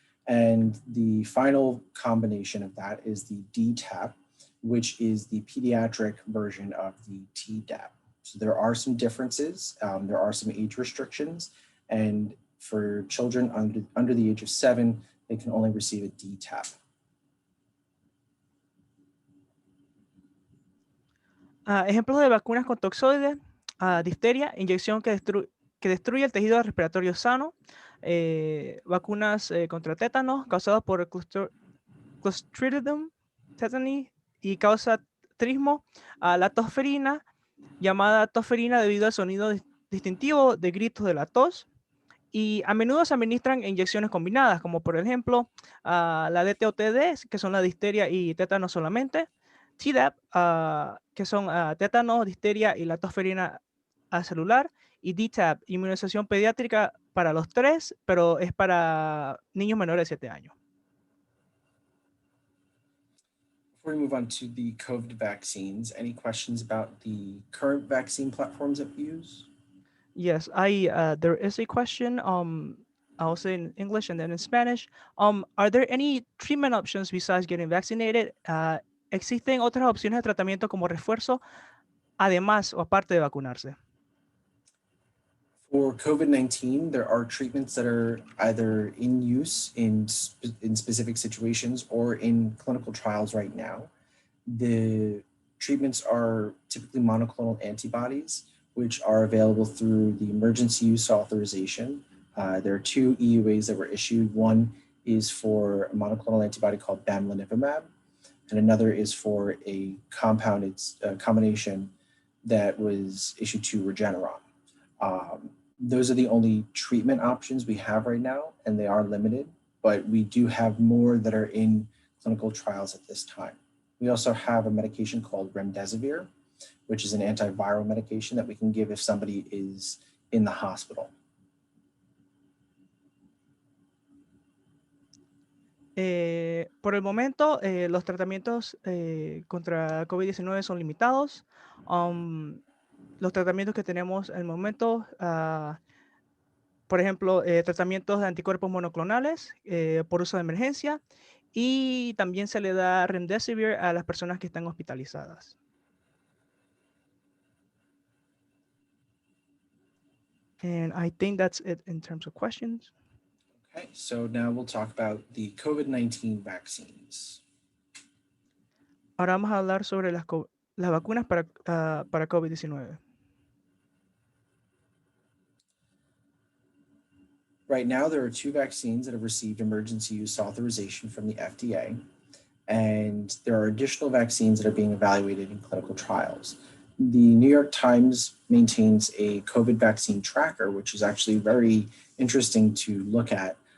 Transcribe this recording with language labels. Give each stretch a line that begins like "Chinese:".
English: And the final combination of that is the DTaP, which is the pediatric version of the Tdap. So there are some differences. There are some age restrictions. And for children under the age of 7, they can only receive a DTaP.
Spanish: Ejemplos de vacunas con toxoides: difteria, inyección que destruye el tejido respiratorio sano. Vacunas contra tétanos causados por Clostridium tetani y causa trismo. La tosferina, llamada tosferina debido al sonido distintivo de gritos de la tos. Y a menudo se administran inyecciones combinadas, como por ejemplo la DTOTD, que son la difteria y tétanos solamente. Tdap, que son tétanos, difteria y la tosferina celular. Y DTaP, inmunización pediátrica para los 3, pero es para niños menores de 7 años.
English: Before we move on to the COVID vaccines, any questions about the current vaccine platforms that we use? Yes, there is a question. I'll say in English and then in Spanish. Are there any treatment options besides getting vaccinated?
Spanish: ¿Existen otras opciones de tratamiento como refuerzo, además o aparte de vacunarse?
English: For COVID-19, there are treatments that are either in use in specific situations or in clinical trials right now. The treatments are typically monoclonal antibodies, which are available through the emergency use authorization. There are 2 EUAs that were issued. One is for a monoclonal antibody called bamlanivimab, and another is for a compounded combination that was issued to Regeneron. Those are the only treatment options we have right now, and they are limited, but we do have more that are in clinical trials at this time. We also have a medication called remdesivir, which is an antiviral medication that we can give if somebody is in the hospital.
Spanish: Por el momento, los tratamientos contra COVID-19 son limitados. Los tratamientos que tenemos en el momento, por ejemplo, tratamientos de anticuerpos monoclonales por uso de emergencia, y también se le da remdesivir a las personas que están hospitalizadas.
English: And I think that's it in terms of questions. Okay, so now we'll talk about the COVID-19 vaccines.
Spanish: Ahora vamos a hablar sobre las vacunas para COVID-19.
English: Right now, there are 2 vaccines that have received emergency use authorization from the FDA, and there are additional vaccines that are being evaluated in clinical trials. The New York Times maintains a COVID vaccine tracker, which is actually very interesting to look at.